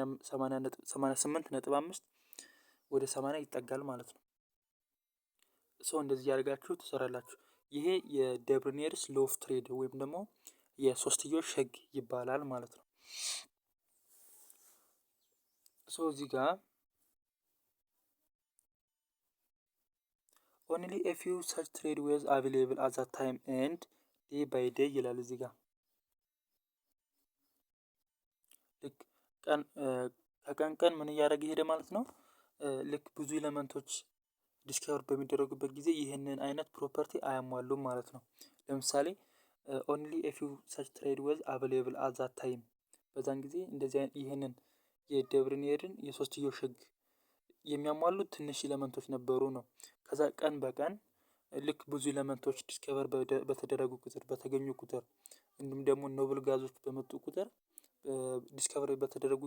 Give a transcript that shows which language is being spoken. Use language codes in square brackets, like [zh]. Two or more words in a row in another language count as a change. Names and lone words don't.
[am] 88.5 ወደ 80 ይጠጋል ማለት ነው። እንደዚህ ያደርጋችሁ ትሰራላችሁ። ይሄ የደብሪኔርስ [en] law of trade [am] ወይም ደግሞ የሶስትዮሽ ህግ ይባላል ማለት ነው። እዚህ ጋር [en] only a few such trade ways available at that time and day by day [am] ይላል እዚህ ጋር ልክ ከቀን ቀን ምን እያደረገ ሄደ ማለት ነው። ልክ ብዙ ኤሌመንቶች ዲስከቨር በሚደረጉበት ጊዜ ይህንን አይነት ፕሮፐርቲ አያሟሉም ማለት ነው። ለምሳሌ [en] only a few such trade ways available at that time [am] በዛን ጊዜ እንደዚህ ይህንን የደብሪኔርን የሶስትዮሽ ህግ የሚያሟሉት ትንሽ ኤሌመንቶች ነበሩ ነው። ከዛ ቀን በቀን ልክ ብዙ ኤሌመንቶች ዲስከቨር በተደረጉ ቁጥር በተገኙ ቁጥር እንዲሁም ደግሞ ኖብል ጋዞች በመጡ ቁጥር ዲስከቨር በተደረጉ